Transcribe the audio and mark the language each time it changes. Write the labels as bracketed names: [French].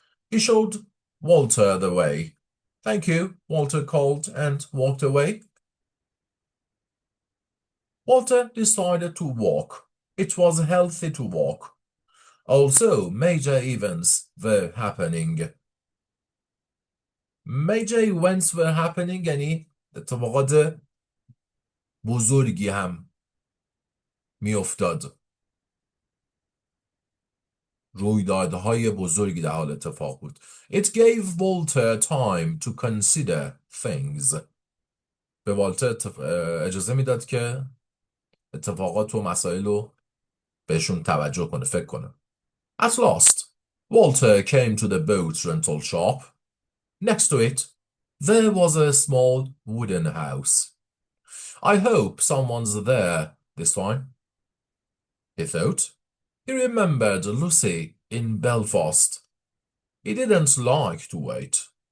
[English] He showed Walter the way. "Thank you," Walter called and walked away. Walter decided to walk. It was healthy to walk. Also, major events were happening. Major events were happening [Persian] یعنی اتفاقات بزرگی هم می افتاد. رویدادهای بزرگی در حال اتفاق بود. [English] It gave Walter time to consider things. [Persian] به والتر اجازه میداد که اتفاقات و مسائل رو بهشون توجه کنه، فکر کنه. [English] At last, Walter came to the boat rental shop. Next to it, there was a small wooden house. "I hope someone's there this time," he thought. He remembered Lucy in Belfast. He didn't like to wait.